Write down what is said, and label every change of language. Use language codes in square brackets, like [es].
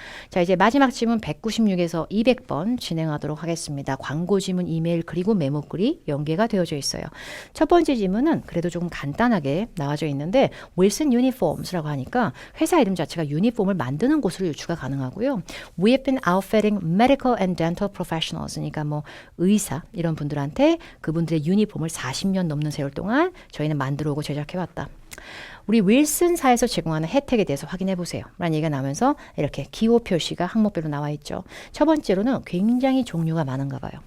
[ko] 자, 이제 마지막 지문 196에서 200번 진행하도록 하겠습니다. 광고 지문, 이메일 그리고 메모글이 연계가 되어져 있어요. 첫 번째 지문은 그래도 조금 간단하게 나와져 있는데 윌슨 유니폼스라고 하니까 회사 이름 자체가 유니폼을 만드는 곳으로 유추가 가능하고요. [en] We have been outfitting medical and dental professionals. [ko] 그러니까 뭐 의사 이런 분들한테 그분들의 유니폼을 40년 넘는 세월 동안 저희는 만들어 오고 제작해 왔다. 우리 윌슨사에서 제공하는 혜택에 대해서 확인해 보세요. 라는 얘기가 나오면서 이렇게 기호 표시가 항목별로 나와 있죠. 첫 번째로는 굉장히 종류가 많은가 봐요.